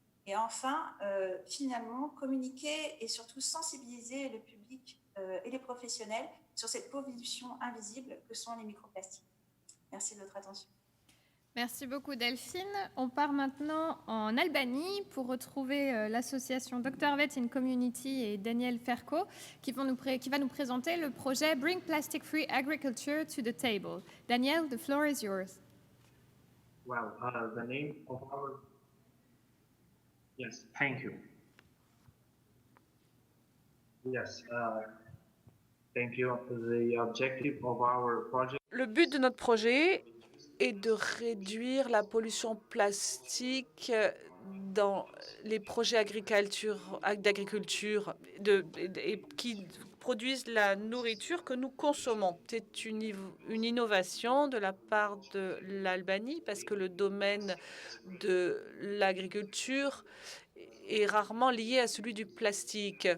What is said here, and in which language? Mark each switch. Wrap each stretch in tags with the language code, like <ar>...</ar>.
<fr>Et enfin, finalement, communiquer et surtout sensibiliser le public et les professionnels sur cette pollution invisible que sont les microplastiques. Merci de votre attention. Merci beaucoup Delphine. On part maintenant en Albanie pour retrouver l'association Dr Vet in Community et Daniel Ferko qui va nous présenter le projet Bring Plastic Free Agriculture to the Table.</fr> <en>Daniel, the floor is yours. Well, the name of our... Yes, thank you. Yes, thank you. The objective of our project...</en> <fr>Le but de notre projet est de réduire la pollution plastique dans les projets d'agriculture qui produisent la nourriture que nous consommons. C'est une innovation de la part de l'Albanie parce que le domaine de l'agriculture est rarement lié à celui du plastique.</fr>